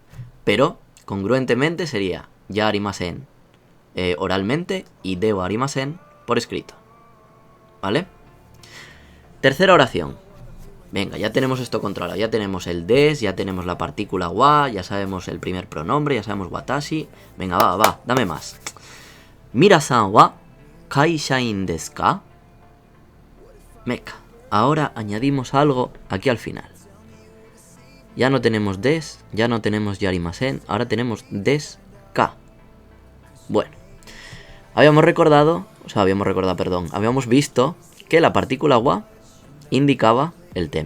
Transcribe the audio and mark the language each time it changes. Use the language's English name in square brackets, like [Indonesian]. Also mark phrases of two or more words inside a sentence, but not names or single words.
[Spanish] Pero congruentemente sería [Japanese] じゃありません [Spanish] oralmente y [Japanese] ではありません [Spanish] por escrito. ¿Vale? Tercera oración. Venga, ya tenemos esto controlado. Ya tenemos el des, ya tenemos la partícula wa, ya sabemos el primer pronombre, ya sabemos watashi. Venga, va, dame más. [Japanese] ミラーさんは会社員ですか? Meca. [Spanish] Ahora añadimos algo aquí al final. Ya no tenemos des, ya no tenemos yarimasen, ahora tenemos [Japanese] ですか. [Spanish] Bueno, habíamos visto que la partícula wa indicaba el tema.